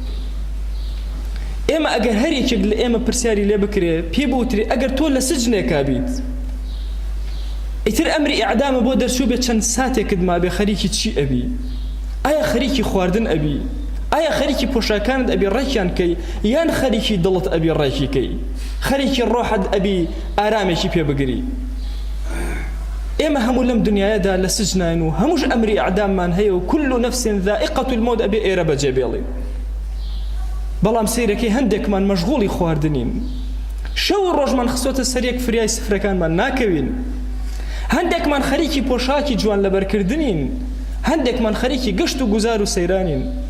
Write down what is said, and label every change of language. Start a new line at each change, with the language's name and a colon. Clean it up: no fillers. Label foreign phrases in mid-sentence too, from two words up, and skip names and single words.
Central Kurdish: ئێمە ئەگەر هەر یەکێک لە ئێمە پرسیاری لێ بکرێ پێ بوترێ ئەگەر تۆ لە سجنێکا بیت ئیتر ئەمری ئیعدامە بۆ دەرچوو بێت چەند ساتێکت ما بێ خەریکی چی ئەبی ئایا خەریکی خواردن ئەبی ئایا خەریکی پۆشاکانت ئەبی ڕێکیان کەی یان خەریکی دڵت ئەبی ڕێکی کەی خەریکی ڕۆحت ئەبی ئارامێکی پێ بگری ئێمە هەموو لەم دنیاەدا لە سجنین و هەمووش ئەمری ئیعداممان هەیە و
Arabic: كل نفس ذائقة الموت
Central Kurdish: ئەبێ ئێرە بەجێ بێڵین بەڵام سەیرەکەی هەندێکمان مەشغوڵی خواردنین شەو و ڕۆژمان خستۆتە سەریەک فریای سفرەکانمان ناکەوین هەندێکمان خەریکی پۆشاکی جوان لەبەرکردنین هەندێکمان خەریکی گەشت و گوزار و سەیرانین